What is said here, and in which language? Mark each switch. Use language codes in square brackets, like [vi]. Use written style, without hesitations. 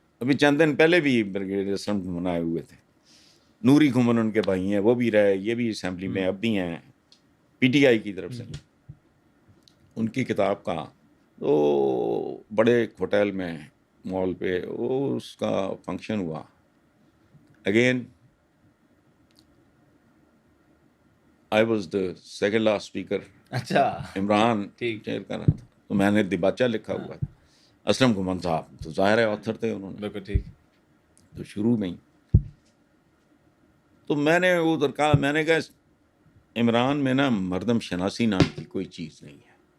[ur] ابھی چند دن پہلے بھی بریگیڈیئر اسلم گھمن آئے ہوئے تھے. نوری گھمن ان کے بھائی ہیں، وہ بھی رہے، یہ بھی اسمبلی میں اب بھی ہیں، پی ٹی آئی کی طرف سے. ان کی کتاب کا تو بڑے ایک ہوٹل میں مال پہ وہ اس کا فنکشن ہوا. [en] Again I was the second last speaker. [ur] اچھا عمران ٹھیک. چیئر کر رہا تھا، تو میں نے دیباچہ لکھا ہوا تھا. اسلم گھمن صاحب تو ظاہر ہے آتھر تھے، انہوں نے بالکل ٹھیک. تو شروع میں ہی تو میں نے ادھر کہا، میں نے کہا عمران میں نا مردم شناسی نام کی کوئی چیز نہیں ہے.